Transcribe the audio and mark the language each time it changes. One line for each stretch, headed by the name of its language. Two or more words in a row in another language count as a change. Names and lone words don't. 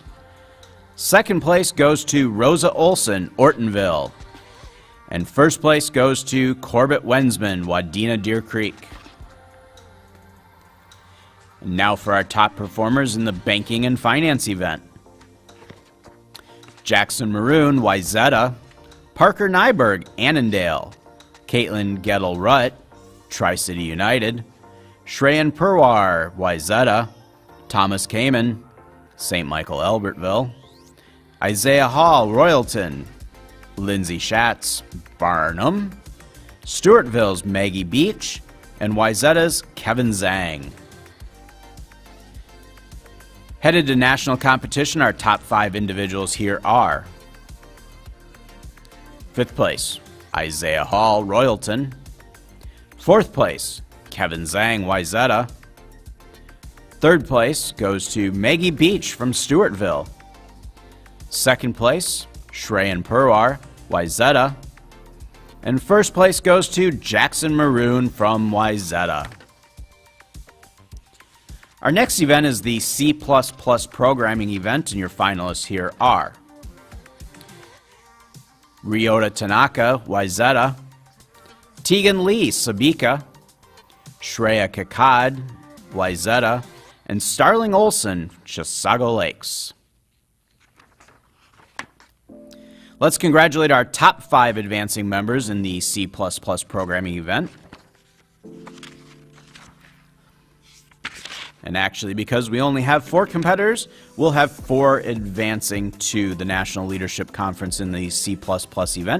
English: 2nd place goes to Rosa Olson, Ortonville. And 1st place goes to Corbett Wensman, Wadena Deer Creek. And now for our top performers in the Banking and Finance event. Jackson Maroon, Wayzata. Parker Nyberg, Annandale. Caitlin Gettle-Rutt, Tri-City United. Shreyan Purwar, Wayzata. Thomas Kamen, St. Michael Albertville. Isaiah Hall, Royalton. Lindsay Schatz, Barnum. Stewartville's Maggie Beach. And Wayzata's Kevin Zhang. Headed to national competition, our top 5 individuals here are 5th place, Isaiah Hall, Royalton. 4th place, Kevin Zhang, Wayzata. 3rd place goes to Maggie Beach from Stewartville. 2nd place, Shreyan Purwar, Wayzata. And 1st place goes to Jackson Maroon from Wayzata. Our next event is the C++ programming event, and your finalists here are Ryota Tanaka, Wayzata. Tegan Lee, Sabika. Shreya Kakad, Wayzata. And Starling Olson, Chisago Lakes. Let's congratulate our top 5 advancing members in the C++ programming event. And actually, because we only have 4 competitors, we'll have 4 advancing to the National Leadership Conference in the C++ event.